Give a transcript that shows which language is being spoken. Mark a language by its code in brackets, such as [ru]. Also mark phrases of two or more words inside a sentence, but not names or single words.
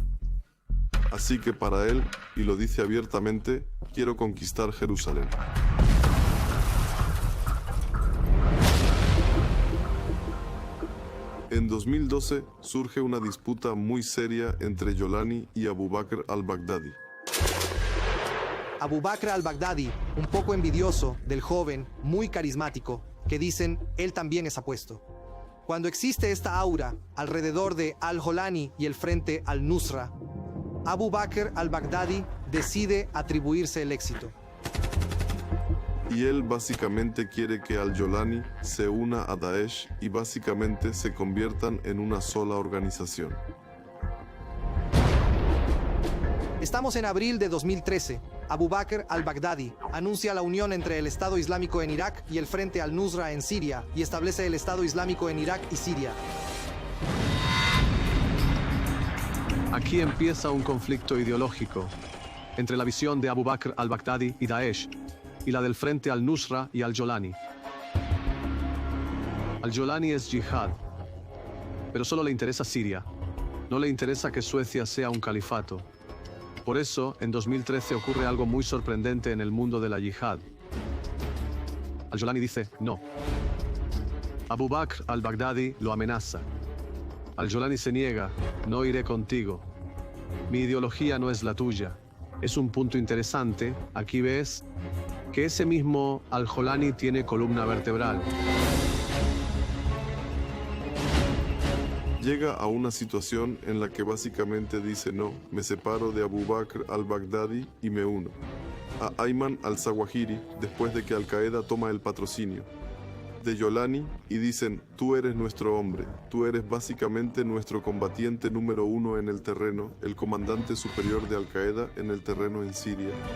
[es] Así que para él, y lo dice abiertamente, quiero conquistar Jerusalén. En 2012 surge una disputa muy seria entre Jolani y Abu Bakr al-Baghdadi. Abu Bakr al-Baghdadi, un poco envidioso del joven, muy carismático, que dicen él también es apuesto. Cuando existe esta aura alrededor de al-Jolani y el frente al-Nusra, Abu Bakr al-Baghdadi decide atribuirse el éxito. Y él básicamente quiere que al-Jolani se una a Daesh y básicamente se conviertan en una sola organización. Estamos en abril de 2013. Abu Bakr al-Baghdadi anuncia la unión entre el Estado Islámico en Irak y el Frente al-Nusra en Siria y establece el Estado Islámico en Irak y Siria. Aquí empieza un conflicto ideológico entre la visión de Abu Bakr al-Baghdadi y Daesh y la del Frente al-Nusra y al-Jolani. Al-Jolani es yihad, pero solo le interesa Siria. No le interesa que Suecia sea un califato. Por eso, en 2013 ocurre algo muy sorprendente en el mundo de la yihad. Al-Jolani dice no. Abu Bakr al-Baghdadi lo amenaza. Al-Jolani se niega, no iré contigo. Mi ideología no es la tuya. Es un punto interesante, aquí ves, que ese mismo al-Jolani tiene columna vertebral. Llega a una situación en la que básicamente dice no, me separo de Abu Bakr al-Baghdadi y me uno a Ayman al-Zawahiri después de que Al-Qaeda toma el patrocinio de Jolani y dicen tú eres nuestro hombre, tú eres básicamente nuestro combatiente número 1 en el terreno, el comandante superior de Al-Qaeda en el terreno en Siria.